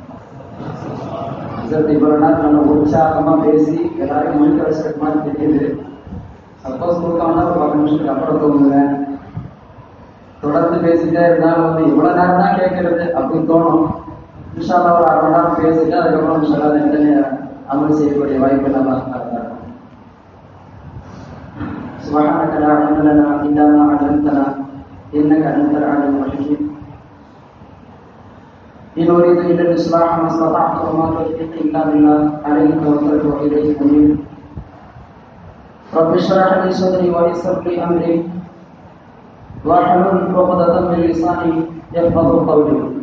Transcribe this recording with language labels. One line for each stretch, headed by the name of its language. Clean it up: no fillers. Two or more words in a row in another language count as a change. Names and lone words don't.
Tamil: இவ்வளவு நேரம் நம்ம உற்சாகமா பேசி எல்லாரையும் மொழி வச்சுட்டு மாதிரி தெரியுது. சப்போஸ் தூக்கம்னா ஒரு 10 நிமிஷத்துக்கு அப்புறம் தூங்குவேன். தொடர்ந்து பேசிட்டே இருந்தாலும் இவ்வளவு நேரம் தான் கேட்கறது அப்படின்னு தோணும்.
Arabic: إن شاء الله
Tamil: ஒரு 1/2 மணி நேரம் பேசிட்டு அதுக்கப்புறம்
Arabic: إن شاء الله
Tamil: அமல் செய்யக்கூடிய வாய்ப்பு நல்லா இருக்கும்.
Arabic: سبحانك لا علم لنا إلا ما علمتنا إنك أنت العليم الحكيم. إن أريد إلا الإصلاح ما استطعت وما توفيقي إلا بالله عليه توكلت وإليه أنيب. رب اشرح لي صدري ويسر لي أمري واحلل عقدة من لساني يفقهوا قولي.